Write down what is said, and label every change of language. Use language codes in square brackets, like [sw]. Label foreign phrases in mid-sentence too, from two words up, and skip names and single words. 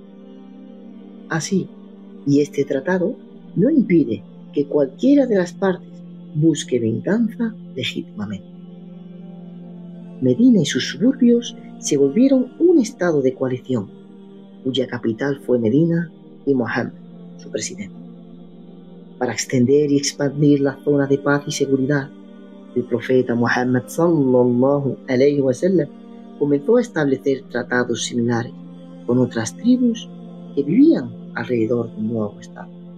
[es] Así, y este tratado no impide que cualquiera de las partes busque venganza legítimamente. Medina y sus suburbios se volvieron un estado de coalición, cuya capital fue Medina y Muhammad, su presidente. Para extender y expandir la zona de paz y seguridad, el profeta Muhammad [ar] صلى الله عليه وسلم [es] comenzó a establecer tratados similares con otras tribus que vivían alrededor del nuevo estado.